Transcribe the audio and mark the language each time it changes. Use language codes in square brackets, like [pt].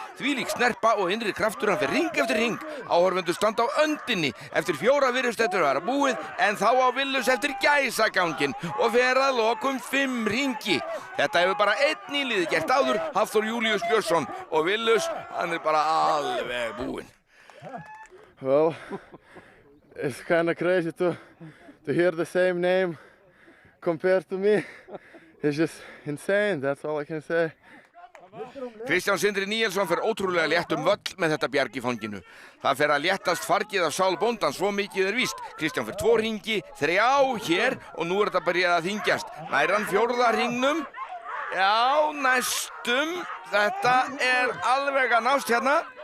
[is] Þvílík snerpa og innri kraftur, hann fer hring eftir hring. Áhorfendur standa á öndinni. Eftir 4 virðist þetta vera búið, en þá á Willus eftir gæsaganginn og fer að lokum 5 hringi. Þetta hefur bara einn í liði gert áður, Hafþór Júlíus Björnsson, og Willus, hann er bara alveg búinn. [en] Well, it's kind of crazy to hear the same name compared to me. It's just insane, that's all I can say. [is] Kristján Sindri Níelsson fer ótrúlega létt völl með þetta bjarg í fanginu. Það fer að léttast fargið af sál bóndans, svo mikið er víst. Kristján fer 2 hringi, 3 hér og nú er þetta byrjað að þyngjast. Nær hann 4. hringnum. Já, næstum. Þetta er alveg að nást hérna.